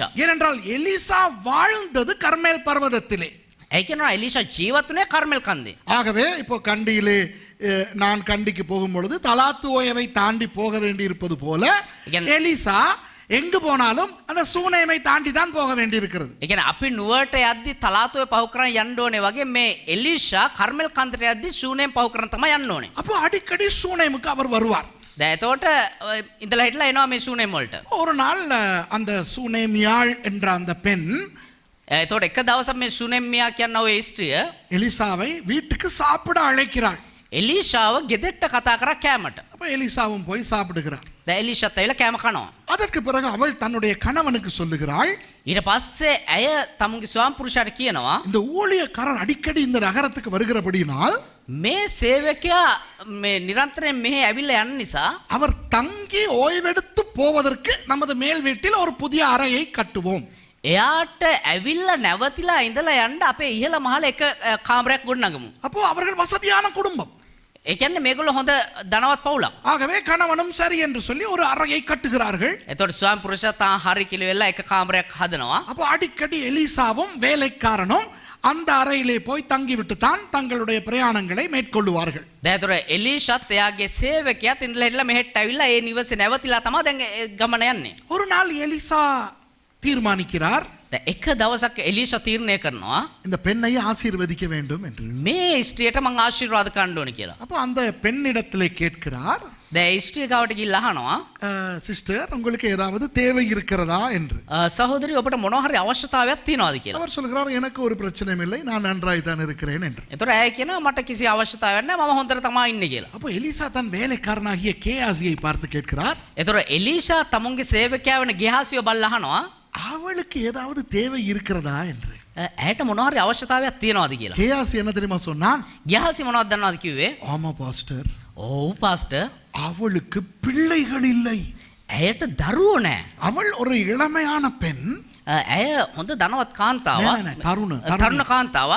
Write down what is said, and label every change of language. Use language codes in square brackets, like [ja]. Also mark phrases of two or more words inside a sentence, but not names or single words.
[ta] ஏனென்றால் எலிசா வாழ்ந்தது கர்மேல் பர்வதத்திலே. [si] ඒ කියනවා එලීෂා ජීවත් වුණේ කර්මෙල් කන්දේ. [ta] ஆகவே இப்போ கண்டியிலே நான் கண்டிக்கு போகும் பொழுது தலாத்துவோயவை தாண்டி போக வேண்டி இருப்பது போல எலிசா எங்கு போனாலும் அந்த சூனேமை தாண்டி தான் போக வேண்டி இருக்கிறது. [si] ඒ කියන්නේ අපි නුවරට යද්දි තලාතුවේ පහු කරන් යන්න ඕනේ වගේ මේ එලීෂා කර්මෙල් කන්දට යද්දි සූනේම් පහු කරන් තමයි යන්න ඕනේ. [ta] அப்போ அடிக்கடி சூனேமுக்கு அவர் வருவார். [si] දැන් එතකොට ඉඳලා හිටලා එනවා මේ සූනේම් වලට. [ta] ஒரு நாள் அந்த சூனேமியாள் என்ற அந்த பெண் [si] එතකොට එක දවසක් මේ සූනේම්මියා කියන ඔය ස්ත්‍රිය [ta] எலிசாவை வீட்டுக்கு சாப்பிட அழைக்கிறாள். [si] එලීෂාව ගෙදරට කතා කරා කෑමට. [ta] அப்ப எலிசாவும் போய் சாப்பிடுகிறார். [si] දැන් එලීෂාත් ඇවිල්ලා කෑම කනවා. [ta] அதற்கு பிறகு அவள் தன்னுடைய கணவனுக்கு சொல்லுகிறாள், [si] ඊට පස්සේ ඇය තමුන්ගේ ස්වාම පුරුෂයාට කියනවා [ta] இந்த ஊழியக்காரர் அடிக்கடி இந்த நகரத்துக்கு வருகிறபடியினால் [si] මේ සේවකයා මේ නිරන්තරයෙන් මෙහෙ ඇවිල්ලා යන නිසා [ta] அவர் தங்கி ஓய்வெடுத்து போவதற்கு நமது மேல் வீட்டில் ஒரு புதிய அறையை கட்டுவோம். [si] එයාට ඇවිල්ලා නැවතිලා ඉඳලා යන්න අපේ ඉහළ මහල එක කාමරයක් ගොඩනගමු. [ta] அப்போ அவர்கள் வசதியான குடும்பம். [si] ඒ කියන්නේ මේගොල්ලෝ හොඳ ධනවත් පවුලක්. [ta] ஆகவே கணவனும் சரி என்று சொல்லி ஒரு அறையை கட்டுகிறார்கள். [si] එතකොට ස්වාමි පුරුෂයා තා හරි කියලා වෙලා එක කාමරයක් හදනවා. [ta] அப்போ அடிக்கடி எலிசாவும் வேலைக்காரனும் அந்த அறையிலே போய் தங்கிவிட்டு தான் தங்களுடைய பிரயாணங்களை மேற்கொள்ளுவார்கள். [si] දැන් එලීෂාත් එයාගේ සේවකයාත් ඉඳලා හිටලා මෙහෙට ඇවිල්ලා ඒ නිවසේ නැවතිලා තමයි දැන් ගමන යන්නේ. [ta] ஒரு நாள் எலிசா தீர்மானிக்கிறார், [si] දැන් එක දවසක් එලීෂා තීරණය කරනවා [ta] இந்த பெண்ணை ஆசீர்வதிக்க வேண்டும் என்று. [si] මේ ස්ත්‍රියට මං ආශිර්වාද කරන්න ඕනේ කියලා. [ta] அப்போ அந்த பெண்ணிடத்திலே கேட்கிறார், [si] දැන් ස්ත්‍රිය ගාවට ගිහිල්ලා අහනවා [ta] சிஸ்டர் உங்களுக்கு ஏதாவது தேவை இருக்கிறதா என்று. [si] සහෝදරි ඔබට මොනවා හරි අවශ්‍යතාවයක් තියෙනවද කියලා. [ta] அவர் சொல்கிறார் எனக்கு ஒரு பிரச்சனையும் இல்லை நான் நன்றாய் தான் இருக்கிறேன் என்று. [si] ඒතර ඇය කියනවා මට කිසි අවශ්‍යතාවයක් නැහැ මම හොඳට තමයි ඉන්නේ කියලා. [ta] அப்போ எலிசா தன் வேலைக்காரனாகிய கேயாசியை பார்த்து கேட்கிறார். [si] ඒතර එලීෂා තමුන්ගේ සේවකයා වෙන ගෙහාසියව බලලා අහනවා [ta] அவளுக்கு ஏதாவது தேவை இருக்கிறதா என்று. [si] ඇයට මොනවා හරි අවශ්‍යතාවයක් තියෙනවද කියලා. [ta] கேயாசி என்ன தெரியுமா சொன்னான்? [si] ගෙහාසිය මොනවද දන්නවද කිව්වේ? [ta] ஆமா பாஸ்டர். [si] ඔව් පාස්ටර්. [ta] அவளுக்கு பிள்ளைகள் இல்லை. [si] ඇයට දරුවෝ නැහැ. [ta] அவள் ஒரு இளமையான பெண். [si] ඇය හොඳ ධනවත් කාන්තාවක්. තරුණ කාන්තාවක්.